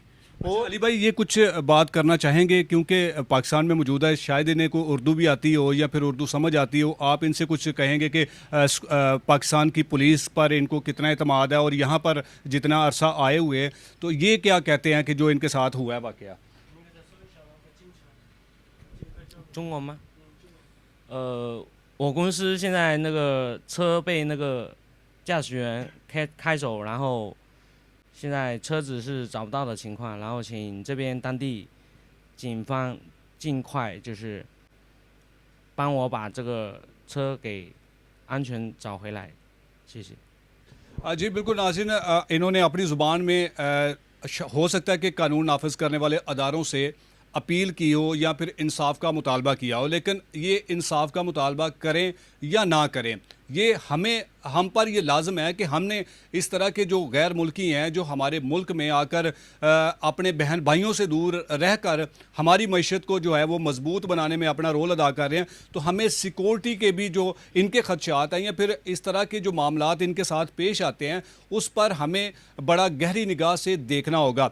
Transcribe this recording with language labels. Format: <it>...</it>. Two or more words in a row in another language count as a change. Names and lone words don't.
<ur>اچھا علی بھائی, یہ کچھ بات کرنا چاہیں گے کیونکہ پاکستان میں موجود ہے, شاید انہیں کو اردو بھی آتی ہو یا پھر اردو سمجھ آتی ہو, آپ ان سے کچھ کہیں گے کہ پاکستان کی پولیس پر ان کو کتنا اعتماد ہے اور یہاں پر جتنا عرصہ آئے ہوئے تو یہ کیا کہتے ہیں کہ جو ان کے ساتھ ہوا ہے واقعہ؟</ur> <zh>中文吗？我公司现在那个车被那个驾驶员开走，然后现在车子是找不到的情况，然后请这边当地警方尽快就是帮我把这个车给安全找回来，谢谢。</zh> <ur>جی بالکل ناظرین, انہوں نے اپنی زبان میں ہو سکتا ہے کہ قانون نافذ کرنے والے اداروں سے اپیل کی ہو یا پھر انصاف کا مطالبہ کیا ہو, لیکن یہ انصاف کا مطالبہ کریں یا نہ کریں, یہ ہم پر یہ لازم ہے کہ ہم نے اس طرح کے جو غیر ملکی ہیں جو ہمارے ملک میں آ کر اپنے بہن بھائیوں سے دور رہ کر ہماری معیشت کو جو ہے وہ مضبوط بنانے میں اپنا رول ادا کر رہے ہیں, تو ہمیں سیکورٹی کے بھی جو ان کے خدشات ہیں یا پھر اس طرح کے جو معاملات ان کے ساتھ پیش آتے ہیں اس پر ہمیں بڑا گہری نگاہ سے دیکھنا ہوگا.</ur>